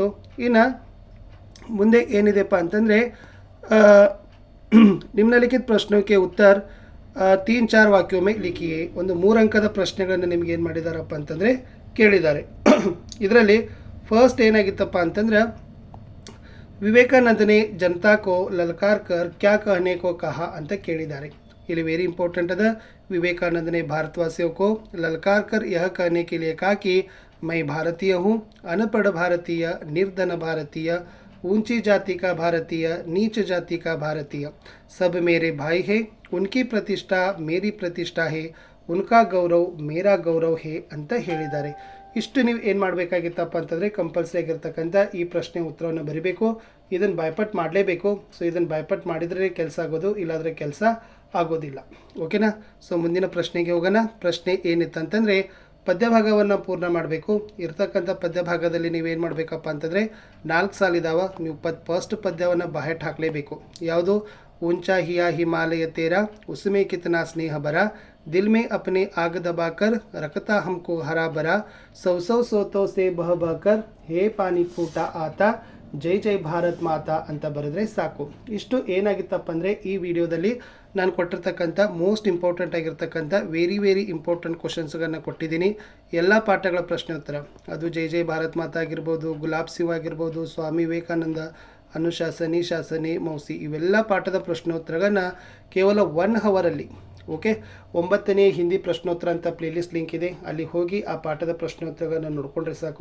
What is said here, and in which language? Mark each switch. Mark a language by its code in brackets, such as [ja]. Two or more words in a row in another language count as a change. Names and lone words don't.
[kn] ಇನ್ನು ಮುಂದೆ ಏನಿದೆಪ್ಪ ಅಂತಂದರೆ ನಿಮ್ನಲಿಖಿತ ಪ್ರಶ್ನೆಗೆ ಉತ್ತರ 3-4 [hi] वाक्यों में लिखिए. [kn] ಒಂದು 3 ಅಂಕದ ಪ್ರಶ್ನೆಗಳನ್ನು ನಿಮ್ಗೆ ಏನು ಮಾಡಿದಾರಪ್ಪ ಅಂತಂದರೆ ಕೇಳಿದ್ದಾರೆ. ಇದರಲ್ಲಿ ಫಸ್ಟ್ ಏನಾಗಿತ್ತಪ್ಪ ಅಂತಂದ್ರೆ, [hi] विवेकानंद ने जनता को ललकार कर क्या कहने को कहा [kn] ಅಂತ ಕೇಳಿದ್ದಾರೆ. [hi] ಇಲ್ಲಿ [en] very important [hi] है, विवेकानंद ने भारतवासियों को ललकार कर यह कहने के लिए कहा कि मैं भारतीय हूँ, अनपढ़ भारतीय, निर्धन भारतीय, ऊंची जाति का भारतीय, नीच जाति का भारतीय, सब मेरे भाई हैं, उनकी प्रतिष्ठा मेरी प्रतिष्ठा है, उनका गौरव मेरा गौरव है [kn] ಅಂತ ಹೇಳಿದ್ದಾರೆ. ಇಷ್ಟು ನೀವು ಏನು ಮಾಡಬೇಕಾಗಿತ್ತಪ್ಪ ಅಂತಂದರೆ ಕಂಪಲ್ಸರಿ ಆಗಿರ್ತಕ್ಕಂಥ ಈ ಪ್ರಶ್ನೆ ಉತ್ತರವನ್ನು ಬರೀಬೇಕು. ಇದನ್ನು ಬಾಯ್ಪಟ್ ಮಾಡಲೇಬೇಕು. ಸೊ ಇದನ್ನು ಬಾಯ್ಪಟ್ ಮಾಡಿದರೆ ಕೆಲಸ ಆಗೋದು, ಇಲ್ಲಾಂದರೆ ಕೆಲಸ ಆಗೋದಿಲ್ಲ. ಓಕೆನಾ. ಸೊ ಮುಂದಿನ ಪ್ರಶ್ನೆಗೆ ಹೋಗೋಣ. ಪ್ರಶ್ನೆ ಏನಿತ್ತಂತಂದರೆ, ಪದ್ಯಭಾಗವನ್ನು ಪೂರ್ಣ ಮಾಡಬೇಕು. ಇರ್ತಕ್ಕಂಥ ಪದ್ಯಭಾಗದಲ್ಲಿ ನೀವೇನು ಮಾಡಬೇಕಪ್ಪ ಅಂತಂದರೆ 4 ಸಾಲಿದಾವ. ನೀವು ಫಸ್ಟ್ ಪದ್ಯವನ್ನು ಬಾಯಟ್ ಹಾಕಲೇಬೇಕು. ಯಾವುದು, [hi] ऊंचा हिया हिमालय तेरा उसमें कितना स्नेह भरा, दिल में अपने आग दबाकर रखता हमको हरा भरा, सौ सोतों से बह बहकर हे पानी फूटा आता, [kn] ಜೈ ಜೈ ಭಾರತ್ ಮಾತಾ ಅಂತ ಬರೆದ್ರೆ ಸಾಕು. ಇಷ್ಟು ಏನಾಗಿತ್ತಪ್ಪ ಅಂದರೆ, ಈ ವಿಡಿಯೋದಲ್ಲಿ ನಾನು ಕೊಟ್ಟಿರ್ತಕ್ಕಂಥ [en] most important [kn] ಆಗಿರ್ತಕ್ಕಂಥ [en] very important [kn] ಕ್ವಶನ್ಸ್ಗಳನ್ನು ಕೊಟ್ಟಿದ್ದೀನಿ. ಎಲ್ಲ ಪಾಠಗಳ ಪ್ರಶ್ನೆ ಉತ್ತರ, ಅದು ಜೈ ಜೈ ಭಾರತ್ ಮಾತಾ ಆಗಿರ್ಬೋದು, ಗುಲಾಬ್ ಸಿಂಗ್ ಆಗಿರ್ಬೋದು, ಸ್ವಾಮಿ ವಿವೇಕಾನಂದ, ಅನುಶಾಸನಿ ಶಾಸನಿ ಮೌಸಿ, ಇವೆಲ್ಲ ಪಾಠದ ಪ್ರಶ್ನೋತ್ತರಗಳನ್ನು ಕೇವಲ 1 ಅವರಲ್ಲಿ, ಓಕೆ, 9ನೇ ಹಿಂದಿ ಪ್ರಶ್ನೋತ್ತರ ಅಂತ [en] playlist link [kn] ಇದೆ, ಅಲ್ಲಿ ಹೋಗಿ ಆ ಪಾಠದ ಪ್ರಶ್ನೋತ್ತರಗಳನ್ನು ನೋಡಿಕೊಂಡ್ರೆ ಸಾಕು.